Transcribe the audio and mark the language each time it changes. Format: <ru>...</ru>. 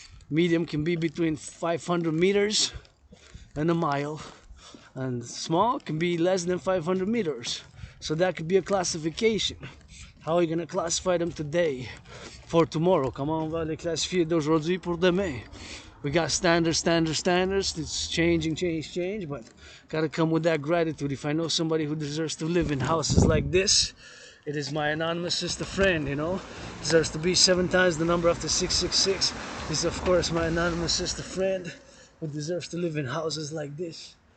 <en>Medium can be between 500 meters and a mile. And small can be less than 500 meters. So that could be a classification. How are you going to classify them today for tomorrow?</en> <fr>Comment on va les classifier d'aujourd'hui pour demain?</fr> <en>We got standards. It's changing, but gotta come with that gratitude. If I know somebody who deserves to live in houses like this, it is my anonymous sister friend, deserves to be 7 times the number after 666. This is of course my anonymous sister friend who deserves to live in houses like this.</en>